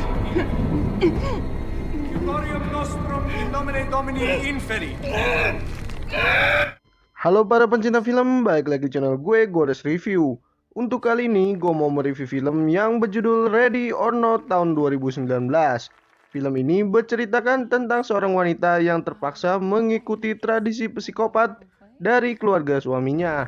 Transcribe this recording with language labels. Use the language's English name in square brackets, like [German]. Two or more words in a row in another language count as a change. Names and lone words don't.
[Latin] Curium nostrum in nomine Domini inferi. [Indonesian] Halo para pencinta film, balik lagi di channel gue, Gores Review. Untuk kali ini, gue mau mereview film yang berjudul Ready or Not tahun 2019. Film ini berceritakan tentang seorang wanita yang terpaksa mengikuti tradisi psikopat dari keluarga suaminya.